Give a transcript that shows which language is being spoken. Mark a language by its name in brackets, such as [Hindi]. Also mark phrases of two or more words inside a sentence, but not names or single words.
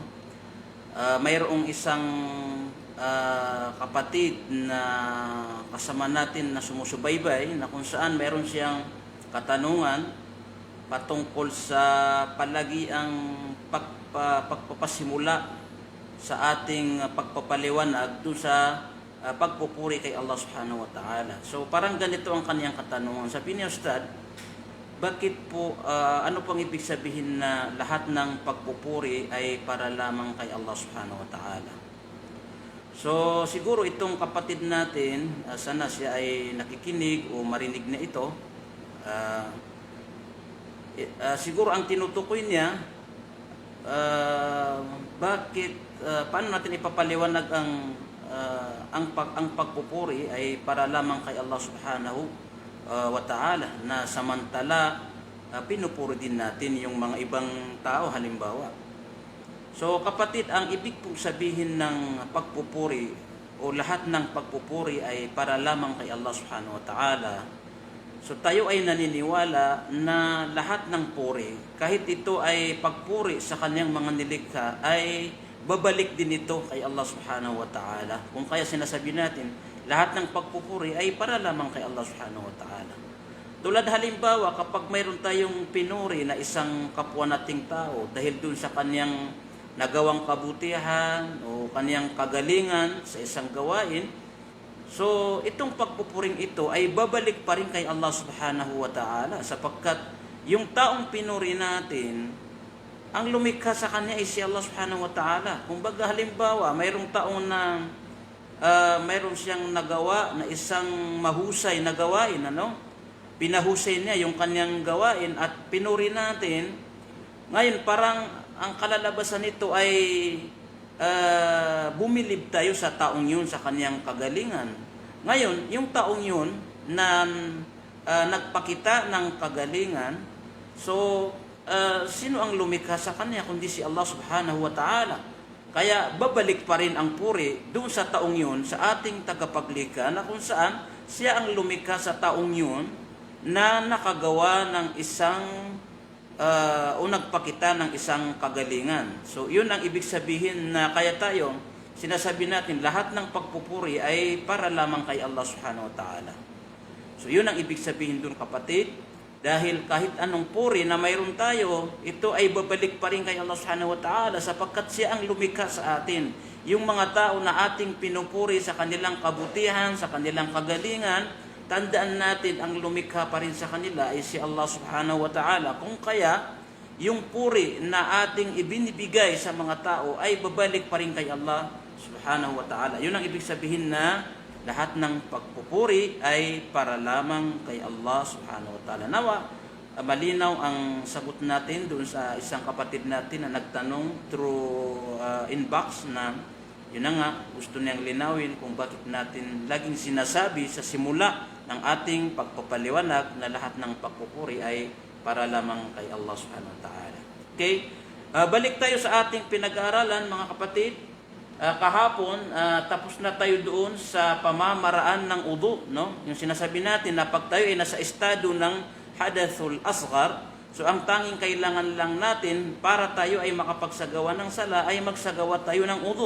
[Filipino] Mayroong isang kapatid na kasama natin na sumusubaybay na kung saan mayroon siyang katanungan patungkol sa palagiang pagpapasimula sa ating pagpapaliwanag doon sa pagpupuri kay Allah [Arabic] سبحانه وتعالى. [Filipino] So parang ganito ang kaniyang katanungan. Sabi niya, Ustad, bakit po, ano pang ibig sabihin na lahat ng pagpupuri ay para lamang kay Allah [Arabic] سبحانه وتعالى? [Filipino] So siguro itong kapatid natin, sana siya ay nakikinig o marinig na ito. Siguro ang tinutukoy niya, bakit, paano natin ipapaliwanag ang pagpupuri ay para lamang kay Allah [Arabic] سبحانه وتعالى, [Filipino] na samantala pinupuri din natin yung mga ibang tao halimbawa. So kapatid, ang ibig pong sabihin ng pagpupuri o lahat ng pagpupuri ay para lamang kay Allah [Arabic] سبحانه وتعالى. [Filipino] So tayo ay naniniwala na lahat ng puri, kahit ito ay pagpuri sa kanyang mga nilikha, ay babalik din ito kay Allah [Arabic] سبحانه وتعالى. [Filipino] Kung kaya sinasabi natin, lahat ng pagpupuri ay para lamang kay Allah [Arabic] سبحانه وتعالى. [Filipino] Tulad halimbawa, kapag mayroon tayong pinuri na isang kapwa nating tao dahil dun sa kanyang nagawang kabutihan o kanyang kagalingan sa isang gawain, so itong pagpupuring ito ay babalik pa rin kay Allah [Arabic] سبحانه وتعالى, [Filipino] sapagkat yung taong pinuri natin, ang lumikha sa kanya ay si Allah [Arabic] سبحانه وتعالى. [Filipino] Kung baga halimbawa, mayroong taong na mayroon siyang nagawa na isang mahusay na gawain, ano? Pinahusay niya yung kanyang gawain at pinuri natin. Ngayon parang ang kalalabasan nito ay bumilib tayo sa taong yun, sa kanyang kagalingan. Ngayon, yung taong yun na nagpakita ng kagalingan, so sino ang lumikha sa kanya kundi si Allah [Arabic] سبحانه وتعالى? [Filipino] Kaya babalik pa rin ang puri doon sa taong yun, sa ating tagapaglikha, na kung saan siya ang lumikha sa taong yun na nakagawa ng isang o nagpakita ng isang kagalingan. So yun ang ibig sabihin na kaya tayo sinasabi natin lahat ng pagpupuri ay para lamang kay Allah [Arabic] سبحانه وتعالى. [Filipino] So yun ang ibig sabihin doon, kapatid. Dahil kahit anong puri na mayroon tayo, ito ay babalik pa rin kay Allah [Arabic] سبحانه وتعالى, [Filipino] sapagkat siya ang lumikha sa atin. Yung mga tao na ating pinupuri sa kanilang kabutihan, sa kanilang kagalingan, tandaan natin ang lumikha pa rin sa kanila ay si Allah [Arabic] سبحانه وتعالى. [Filipino] Kung kaya, yung puri na ating ibinibigay sa mga tao ay babalik pa rin kay Allah [Arabic] سبحانه وتعالى. [Filipino] Yun ang ibig sabihin na lahat ng pagpupuri ay para lamang kay Allah [Arabic] سبحانه وتعالى. [Filipino] Nawa, malinaw ang sagot natin doon sa isang kapatid natin na nagtanong [English] through inbox [Filipino] na yun na nga, gusto niyang linawin kung bakit natin laging sinasabi sa simula ng ating pagpapaliwanag na lahat ng pagpupuri ay para lamang kay Allah [Arabic] سبحانه وتعالى. [Filipino] Okay? Balik tayo sa ating pinag-aaralan, mga kapatid. Kahapon, tapos na tayo doon sa pamamaraan ng udu, no? Yung sinasabi natin na pag tayo ay nasa estado ng [Arabic] الحدث الأصغر, [Filipino] so ang tanging kailangan lang natin para tayo ay makapagsagawa ng sala ay magsagawa tayo ng udu.